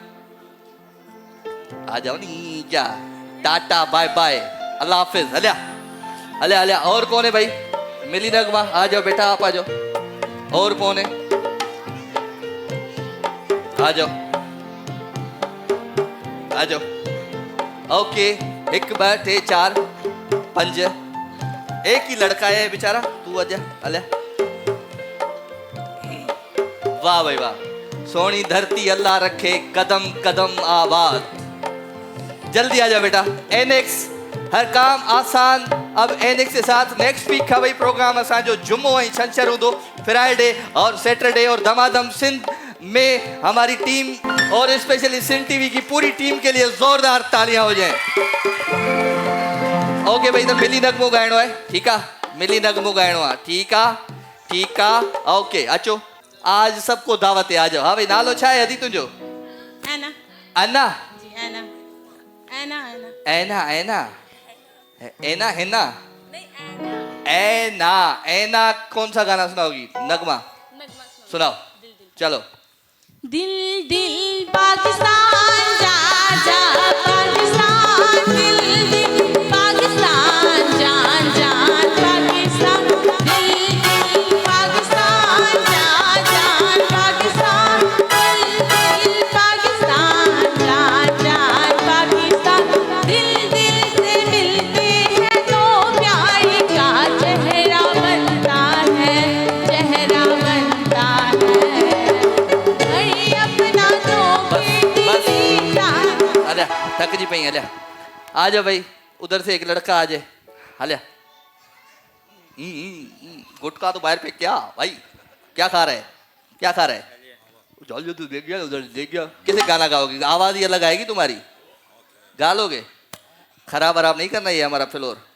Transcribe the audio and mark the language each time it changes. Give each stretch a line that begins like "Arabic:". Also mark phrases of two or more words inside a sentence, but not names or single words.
Urdu: آ جاؤ نی کیا
English: tata bye bye
Urdu: اللہ حافظ ہلیا اور کون ہے بھائی ملی نغمہ آ جاؤ بیٹا آپ آ جاؤ اور کون ہے آ جاؤ اوکے 1 2 3 4 5 ایک ہی لڑکا ہے بیچارہ تو آجا اللہ واہ بھائی واہ سوہنی دھرتی اللہ رکھے قدم قدم آباد جلدی آ جاؤ بیٹا NX ہر کام آسان اب NX کے ساتھ
English: next week
Urdu: کا بھائی پروگرام
Sindhi: असांजो जुम्मो ऐं छंछर हूंदो
Urdu: فرائیڈے اور سیٹرڈے اور دمادم سندھ میں ہماری ٹیم اور اسپیشلی سندھ ٹی وی کی پوری ٹیم کے لیے زوردار تالیاں ہو جائیں
Sindhi: ओके भाई तो मिली नगमो गाइणो है
Urdu: ٹھیک ہے
Sindhi: मिली नगमो गाइणो है
Urdu: ٹھیک ہے
Sindhi: ओके अचो
Urdu: آج سب کو دعوت ہے آ جاؤ
Sindhi: हाँ भाई नालो छा है अदी तुझो
Urdu: एना अन्ना जी एना اینا کون سا گانا سناؤ گی نغمہ سناؤ چلو دل دل پاکستان جا جا پاکستان دل دل پاکستان جان جان پاکستان دل دل پاکستان جا جان پاکستان دل دل پاکستان جان جان پاکستان دل دل سے ملتے ہیں تو پیار کا چہرہ بنتا ہے
Sindhi: थक जी पई
Urdu: ہلیا آ جاؤ بھائی ادھر سے ایک لڑکا آ جائے ہلیا گٹکا تو باہر پے کیا بھائی کیا کھا رہا ہے جلدی تو دیکھ گیا ادھر دیکھ گیا کیسے گانا گاؤ گے آواز ہی الگ آئے گی تمہاری گا لو گے خراب نہیں کرنا یہ ہمارا فلور